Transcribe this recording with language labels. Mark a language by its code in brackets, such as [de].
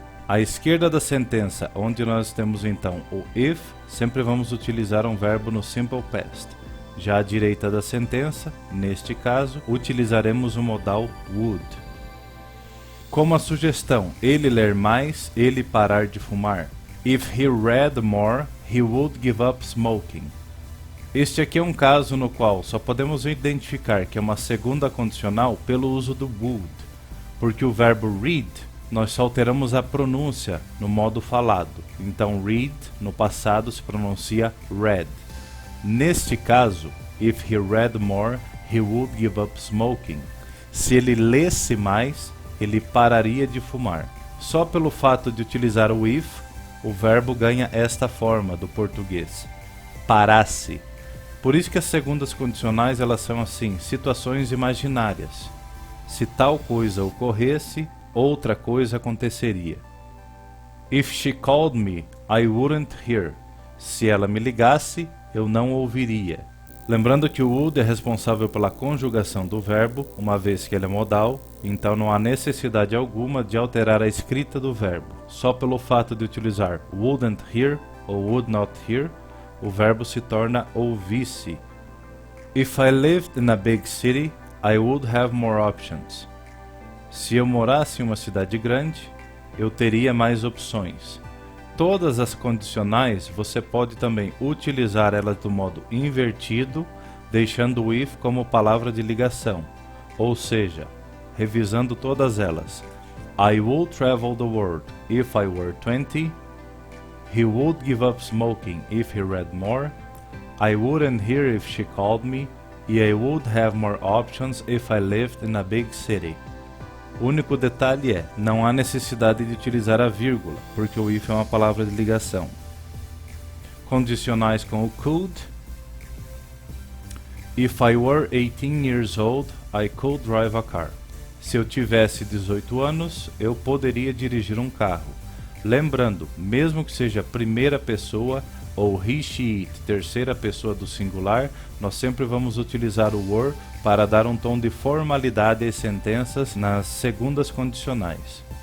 [pt] À esquerda da sentença, onde nós temos então o if, sempre vamos utilizar um verbo no simple past. Já à direita da sentença, neste caso, utilizaremos o modal would. Como a sugestão, ele ler mais, ele parar de fumar. [en] If he read more, he would give up smoking. [pt] Este aqui é um caso no qual só podemos identificar que é uma segunda condicional pelo uso do would, porque o verbo read, nós só alteramos a pronúncia no modo falado. Então read, no passado, se pronuncia read. Neste caso, [en] if he read more, he would give up smoking. [pt] Se ele lesse mais, ele pararia de fumar. Só pelo fato de utilizar o if, o verbo ganha esta forma do português, parasse. Por isso que as segundas condicionais elas são assim, situações imaginárias. Se tal coisa ocorresse, outra coisa aconteceria. [en] If she called me, I wouldn't hear. [pt] Se ela me ligasse, eu não ouviria. Lembrando que o would é responsável pela conjugação do verbo, uma vez que ele é modal, então não há necessidade alguma de alterar a escrita do verbo. Só pelo fato de utilizar [en] wouldn't hear [pt] ou [en] would not hear, [pt] o verbo se torna ouvisse, [en] If I lived in a big city, I would have more options. [pt] Se eu morasse em uma cidade grande, eu teria mais opções. Todas as condicionais você pode também utilizar elas do modo invertido, deixando o if como palavra de ligação, ou seja, revisando todas elas. [en] I would travel the world if I were 20. He would give up smoking if he read more. I wouldn't hear if she called me. E I would have more options if I lived in a big city. [pt] O único detalhe é, não há necessidade de utilizar a vírgula, porque o if é uma palavra de ligação. Condicionais com o could. [en] If I were 18 years old, I could drive a car. [pt] Se eu tivesse 18 anos, eu poderia dirigir um carro. Lembrando, mesmo que seja primeira pessoa ou he, she, it, terceira pessoa do singular, nós sempre vamos utilizar o were para dar um tom de formalidade às sentenças nas segundas condicionais.